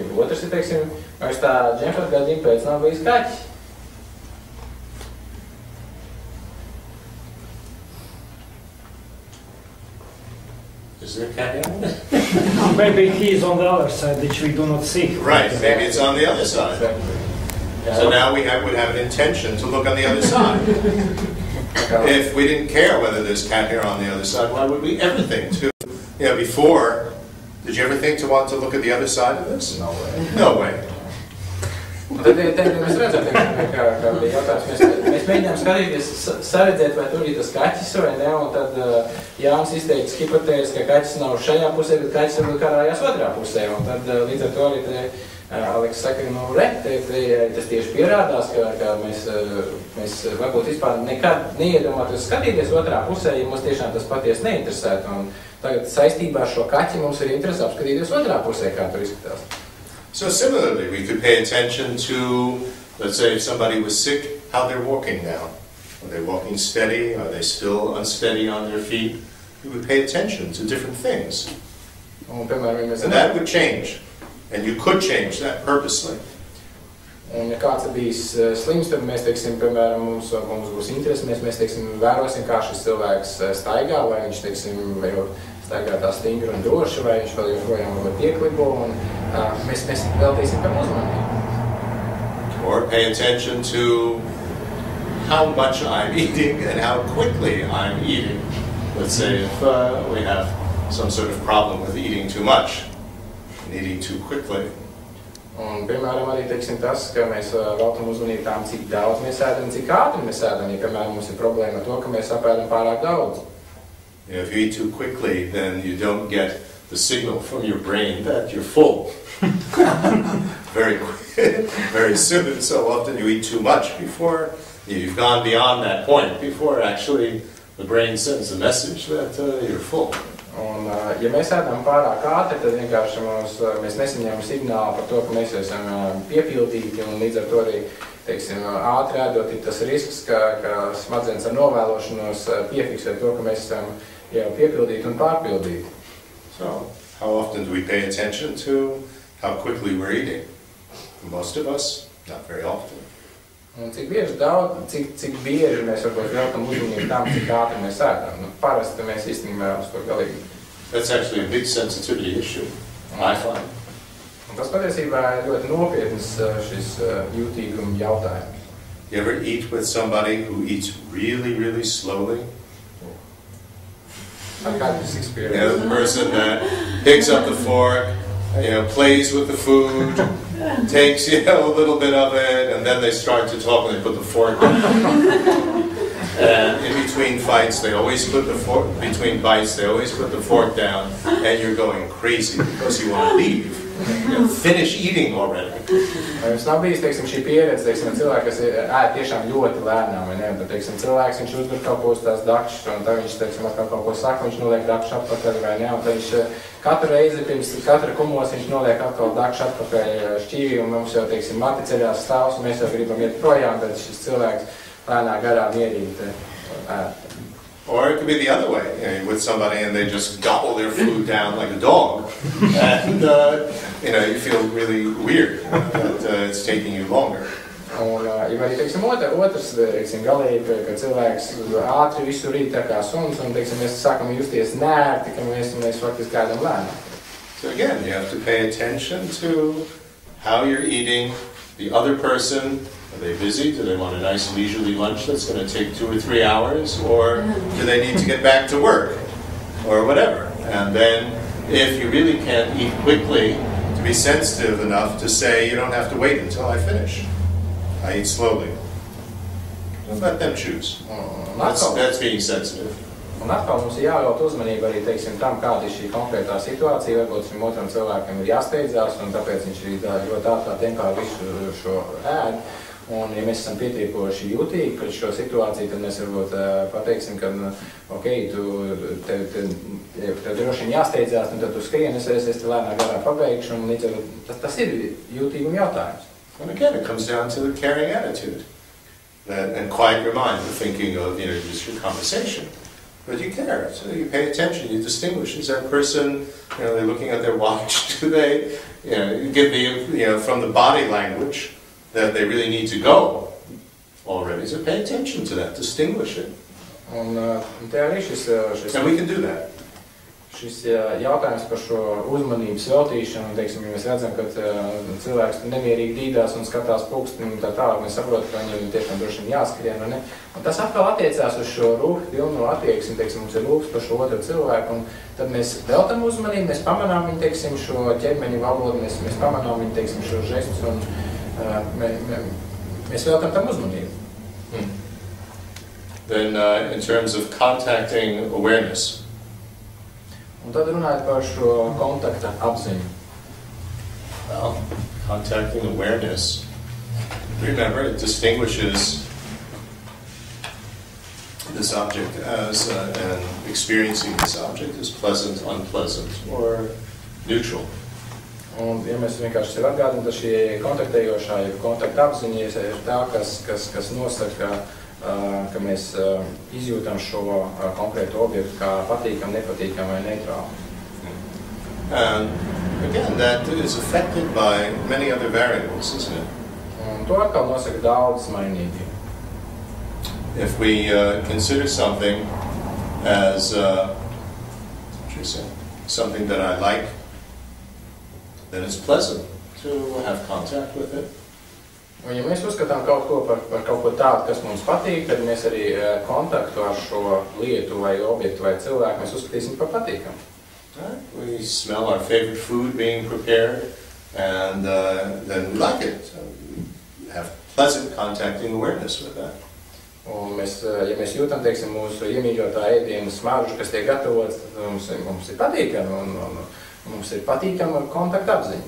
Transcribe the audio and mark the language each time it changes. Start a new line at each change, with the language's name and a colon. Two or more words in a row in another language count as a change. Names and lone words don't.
Latvian: Otrs ir, teiksim, vai tā džempera gadījuma pēc nav bijis kaķis.
English: Is there a cat hair on it? Maybe he is on the other side, which we do not see. Right, maybe it's on the other side. So now we would have an intention to look on the other side. If we didn't care whether there's cat hair on the other side, why would we ever think to, you know, before, did you ever think to want to look at the other side of this? No way. No way.
Latvian: Tad mēs redzam, kā bija jautājums, mēs mēģinām skatīties, saredzēt, vai tur ir tas kaķis vai ne, un tad Jānis izteicis hipotēzes, ka kaķis nav šajā pusē, bet kaķis varbūt karājās otrā pusē, un tad līdz ar to arī te Aleks saka, nu tas tieši pierādās, ka mēs varbūt vispār nekad neiedomātos skatīties otrā pusē, ja mums tiešām tas patiesi neinteresētu, un tagad saistībā ar šo kaķi mums ir interesi apskatīties otrā pusē, kā tur izskatās.
English: So similarly, we could pay attention to, let's say if somebody was sick, how they're walking now. Are they walking steady? Are they still unsteady on their feet? We would pay attention to different things.
Latvian: Un, piemēram,
English: And that would change. And you could change that purposely.
Latvian: Un, ja kāds ir bijis slims, tad mēs, teiksim, piemēram, mums būs interesi, mēs teiksim, vērosim, kā šis cilvēks staigā, vai viņš, teiksim, staigā tā stingri un droši, vai viņš vēl joprojām pieklibo, un mēs veltīsim tam uzmanību.
English: Or pay attention to how much I'm eating and how quickly I'm eating. Let's say if we have some sort of problem with eating too much and eating too quickly.
Latvian: Un, piemēram, arī, teiksim, tas, ka mēs veltam uzmanību tām, cik daudz mēs ēdam, cik ātri mēs ēdam, ja, piemēram, mums ir problēma ar to, ka mēs apēdam pārāk daudz.
English: If you eat too quickly, then you don't get the signal from your brain that you're full. Very quick, very soon. So often you eat too much before you've gone beyond that point, before actually the brain sends a message that you're full.
Latvian: Un, ja mēs ēdam pārāk ātri, tad vienkārši mēs nesaņemam signālu par to, ka mēs esam piepildīti, un līdz ar to arī, teiksim, ātri ēdot ir tas risks, ka smadzenes ar novēlošanos piefiksē to, ka mēs esam jau piepildīti un pārpildīti.
English: So, how often do we pay attention to how quickly we're eating? Most of us, not very often.
Latvian: Un cik bieži mēs varbūt veltam uzmanību tam, cik ātri mēs ēdam. Nu, parasti mēs īstenībā uz to galīgi.
English: That's actually a big sensitivity issue, I find.
Latvian: Un tas patiesībā ir ļoti nopietns šis jūtīguma jautājums.
English: You ever eat with somebody who eats really, really slowly? I've had this experience. You know, the person that picks up the fork, you know, plays with the food, takes, you know, a little bit of it, and then they start to talk and they put the fork down. And in between fights, they always put the fork, between bites, they always put the fork down, and you're going crazy because you want to leave. You know, finish eating already.
Latvian: Jums nav bijis, teiksim, šī pieredze, teiksim, cilvēki, kas ēd tiešām ļoti lēnām, vai ne? Bet, teiksim, cilvēks, viņš uzdur kaut ko uz tās dakšas, un tad viņš, teiksim, atkal kaut ko saka, viņš noliek dakšu atpakaļ, vai ne? Un tad viņš katru reizi pirms katra kumos viņš noliek atkal dakšu atpakaļ šķīvi, un mums jau, teiksim, mati ceļās stāvs, un mēs jau gribam iet projām, bet šis cilvēks lēnā garā mierīgi ēd.
English: Or it could be the other way, you know, with somebody and they just gobble their food down like a dog, and you know, you feel really weird that it's taking you longer.
Latvian: Un, ja arī, teiksim, otrs, teiksim, galīgi, ka cilvēks ātri visu rīt tā kā suns, un, teiksim, mēs sākam justies nērti, ka mēs faktiski ēdam lēnām.
English: So again, you have to pay attention to how you're eating, the other person. Are they busy? Do they want a nice leisurely lunch that's going to take 2 or 3 hours? Or do they need to get back to work? Or whatever. And then, if you really can't eat quickly, to be sensitive enough to say, you don't have to wait until I finish. I eat slowly. Don't let them choose. That's being sensitive.
Latvian: Un atkal mums ir jāvēlt uzmanība arī, teiksim, tam, kāda ir šī konkrētā situācija. Varbūt šim otram cilvēkam ir jāsteidzās, un tāpēc viņš ir ļoti ātrā tempā visu šo ēd. Un, ja mēs esam pietiekoši jūtīgi pret šo situāciju, tad mēs varbūt pateiksim, ka, ok, tev droši vien jāsteidzās, un tad tu skrien, es te lēnā garā pabeigšu, un līdz ar tas ir jūtīguma jautājums.
English: And again, it comes down to the caring attitude. And quiet your mind, the thinking of, you know, just your conversation. But you care, so you pay attention, you distinguish. Is that person, you know, they're looking at their watch, do they, you know, give the, you know, from the body language, that they really need to go already. So pay attention to that, distinguish it.
Latvian: Un te arī
English: and we can do that.
Latvian: Šis jautājums par šo uzmanības veltīšanu, teiksim, ja mēs redzam, ka cilvēks nemierīgi dīdās un skatās pulksteni un tā tālāk, mēs saprotam, ka viņam tiešām droši vien jāskrien, ne? Un tas atkal attiecās uz šo rūku pilno attieksmi, teiksim, mums ir lūks par šo otru cilvēku, un tad mēs veltam uzmanību, mēs pamanām viņu, teiksim, šo ķermeņa valodu, mēs pamanām viņu, teiksim, šo žestus, un mēs veltam tam uzmanību.
English: Then in terms of contacting awareness,
Latvian: un tad runājot par šo kontakta apziņu.
English: Well, contacting awareness, remember, it distinguishes this object as, and experiencing this object as pleasant, unpleasant, or neutral.
Latvian: Un, ja mēs vienkārši sev atgādinām, tad šī kontaktējošā, ja kontakta apziņa ir tā, kas nosaka, ka mēs izjūtam šo konkrētu objektu kā patīkam, nepatīkam vai neitrālu.
English: And again, that is affected by many other variables, isn't it?
Latvian: Un to atkal nosaka daudz mainīgi.
English: If we consider something as something that I like, then it's pleasant to have contact with it.
Latvian: Un, ja mēs uzskatām kaut ko par kaut ko tādu, kas mums patīk, tad mēs arī kontaktu ar šo lietu vai objektu vai cilvēku mēs uzskatīsim par patīkamu.
English: Right? We smell our favorite food being prepared, and then we like it. So we have pleasant contacting awareness with that.
Latvian: Un ja mēs jūtam, teiksim, mūsu iemīļotā ēdienu smaržu, kas tiek gatavots, tad mums ir patīkami un mums ir patīkama kontakta apziņa.